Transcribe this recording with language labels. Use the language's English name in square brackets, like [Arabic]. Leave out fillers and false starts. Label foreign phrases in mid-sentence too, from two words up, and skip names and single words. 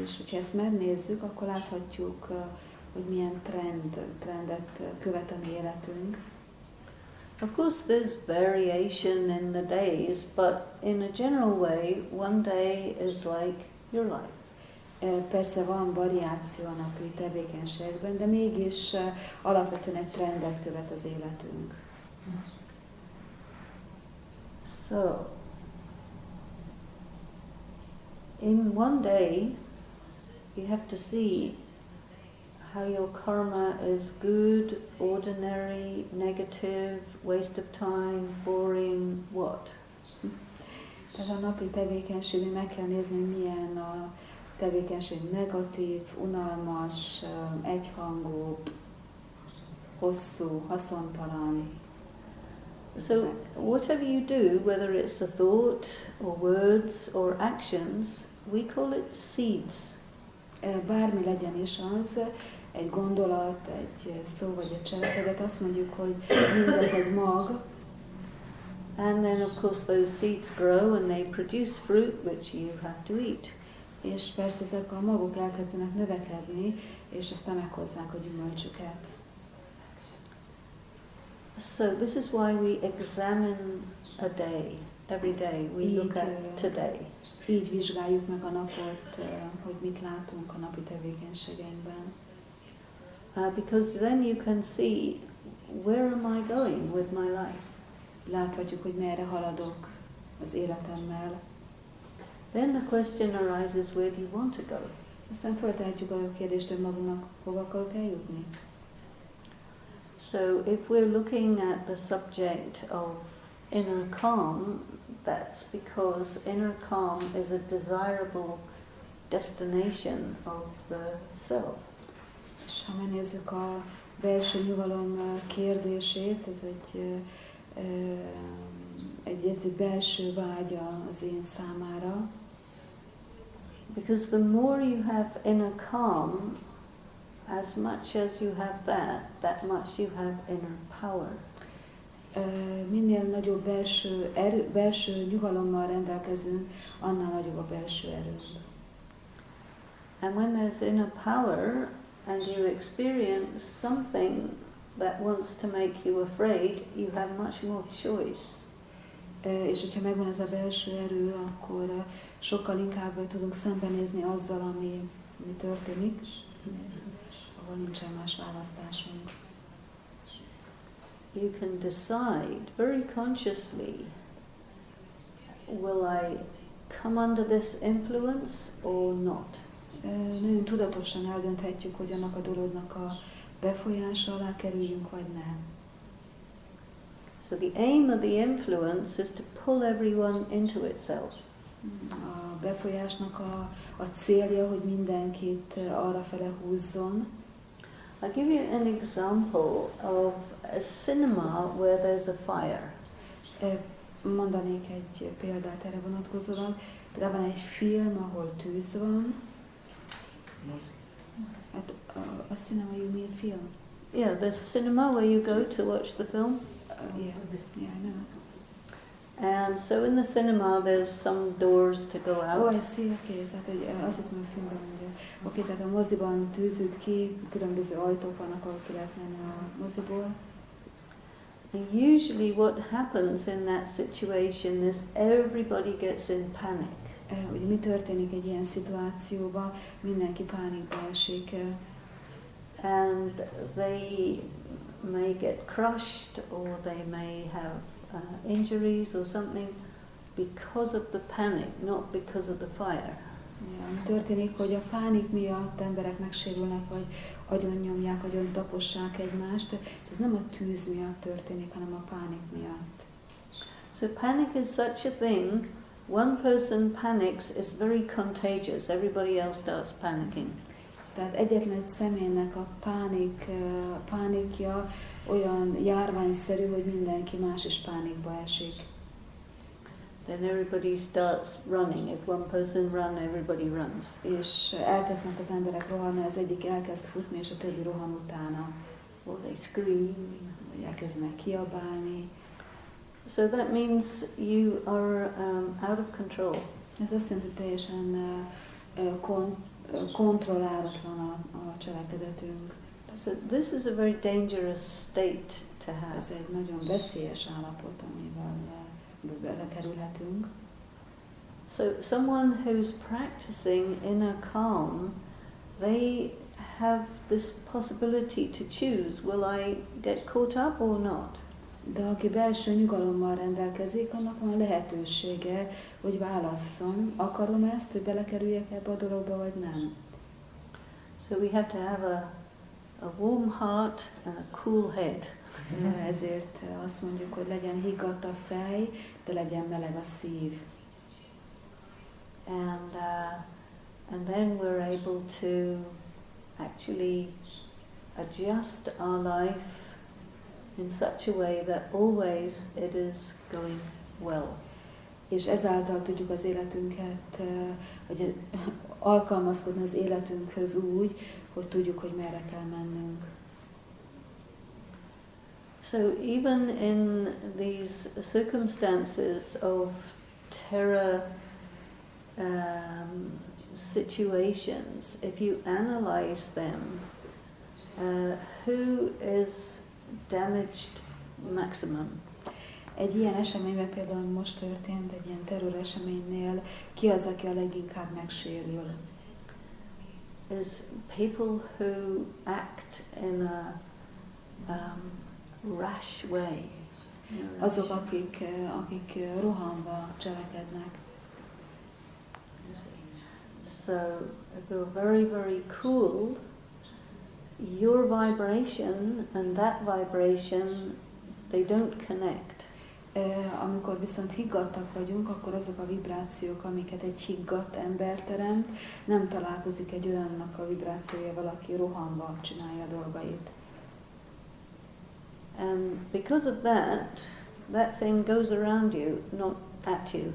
[Hungarian] És hogyha ezt megnézzük, akkor láthatjuk, hogy milyen trendet követ a mi életünk. [English] Of course there's variation in the days, but in a general way, one day is like your life. [Hungarian] Persze van variáció a napi tevékenységben, de mégis alapvetően egy trendet követ az életünk. [English] So, in one day, you have to see how your karma is good, ordinary, negative, waste of time, boring, what? [Hungarian] Tehát a napi tevékenységben meg kell nézni, milyen a tevékenység negatív, unalmas, egyhangú, hosszú, haszontalan. [English] So whatever you do, whether it's a thought or words or actions, we call it seeds. [Hungarian] Bármi legyen is az, egy gondolat, egy szó vagy egy cselekedet, azt mondjuk, hogy mindez egy mag. [English] And then of course those seeds grow and they produce fruit which you have to eat. [Hungarian] És persze ezek a magok elkezdenek növekedni, és aztán meghozzák a gyümölcsüket. [English] So this is why we examine a day. every day. We look at today. [Hungarian] Így vizsgáljuk meg a napot, hogy mit látunk a napi tevékenységeinkben. [English] Because then you can see, where am I going with my life? [Hungarian] Láthatjuk, hogy merre haladok az életemmel. [English] Then the question arises, where do you want to go? [Hungarian] Aztán föltehetjük a kérdést önmagunknak, hova akarok eljutni. [English] So if we're looking at the subject of inner calm, that's because inner calm is a desirable destination of the self. [Hungarian] És ha megnézzük a belső nyugalom kérdését, ez egy belső vágya az én számára. [English] Because the more you have inner calm, as much as you have that much you have inner power. [Hungarian] Minél nagyobb belső nyugalommal rendelkezünk, annál nagyobb a belső erőnk. [English] And when there's inner power and you experience something that wants to make you afraid, you have much more choice. [Hungarian] És hogyha megvan ez a belső erő, akkor sokkal inkább tudunk szembenézni azzal, ami történik, ahol nincsen más választásunk. [English] You can decide very consciously, will I come under this influence or not? [Hungarian] Nagyon tudatosan eldönthetjük, hogy annak a dolognak a befolyása alá kerüljünk, vagy nem. [English] So the aim of the influence is to pull everyone into itself. [Hungarian] A befolyásnak a célja, hogy mindenkit arra fele húzzon. [English] I'll give you an example of a cinema where there's a fire. [Hungarian] Mondanék egy példát erre vonatkozólag. Például van egy film, ahol tűz van. Hát a [English] cinema, you mean film? Yeah, the cinema where you go to watch the film. Yeah, I know. And so in the cinema there's some doors to go out. Oh, I see, okay. [Hungarian] Tehát hogy azt hittem, a filmben mondja. Oké, tehát a moziban tűzült ki, különböző ajtók vannak, ahol ki lehet menni a moziból. [English] And usually what happens in that situation is everybody gets in panic. [Hungarian] Ugye mi történik egy ilyen szituációban? Mindenki pánikba esik. [English] And they may get crushed or they may have injuries or something because of the panic, not because of the fire. [Hungarian] Ja, történik, hogy a pánik miatt emberek megsérülnek, vagy agyonnyomják, agyontapossák egymást, és ez nem a tűz miatt történik, hanem a pánik miatt. [English] So panic is such a thing, one person panics, is very contagious, everybody else starts panicking. [Hungarian] Tehát egyetlen egy személynek a pánikja olyan járványszerű, hogy mindenki más is pánikba esik. [English] Then everybody starts running. If one person runs, everybody runs. [Hungarian] És elkezdenek az emberek rohanni, az egyik elkezd futni, és a többi rohan utána. [English] Or they scream. [Hungarian] Vagy elkezdenek kiabálni. [English] So that means you are out of control. [Hungarian] Ez azt jelenti, hogy teljesen kontrollálatlan a cselekedetünk. [English] So this is a very dangerous state to have. [Hungarian] Ez egy nagyon veszélyes állapot, amivel belekerülhetünk. [English] So someone who's practicing inner calm, they have this possibility to choose, will I get caught up or not? [Hungarian] De aki belső nyugalommal rendelkezik, annak van lehetősége, hogy válasszon, akarom ezt, hogy belekerüljek ebbe a dologba, vagy nem. [English] So we have to have a warm heart and a cool head. [Hungarian] Ezért azt mondjuk, hogy legyen higgadt a fej, de legyen meleg a szív. [English] And then we're able to actually adjust our life in such a way that always it is going well. [Hungarian] És ezáltal tudjuk az életünket, vagy alkalmazkodni az életünkhöz úgy, hogy tudjuk, hogy merre kell mennünk. [English] So even in these circumstances of terror situations, if you analyze them, who is damaged maximum? [Hungarian] Egy ilyen eseményben például most történt, egy ilyen terroreseménynél, ki az, aki a leginkább megsérül? [English] Is people who act in a rash way. [Hungarian] Azok, akik rohanva cselekednek. [English] So if you're very, very cool, your vibration and that vibration, they don't connect. [Hungarian] Amikor viszont higgadtak vagyunk, akkor azok a vibrációk, amiket egy higgadt ember teremt, nem találkozik egy olyannak a vibrációja, valaki rohanva csinálja a dolgait. [English] And because of that, that thing goes around you, not at you.